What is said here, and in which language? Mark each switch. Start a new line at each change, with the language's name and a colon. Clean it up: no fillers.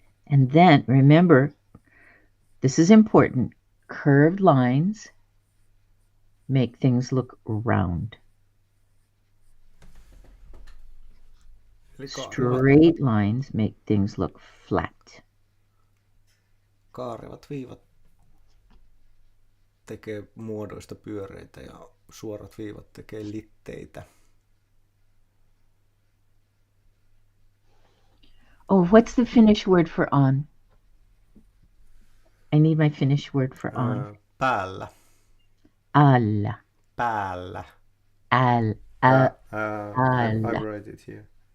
English: And then remember, this is important, curved lines make things look round. Straight lines make things look flat.
Finnish: Kaarevat viivat tekee muodoista pyöreitä ja suorat viivat tekee litteitä.
English: Oh, what's the Finnish word for on? I need my Finnish word for on.
Finnish: Päällä. Alla. Päällä. Alla.
English: I write it here.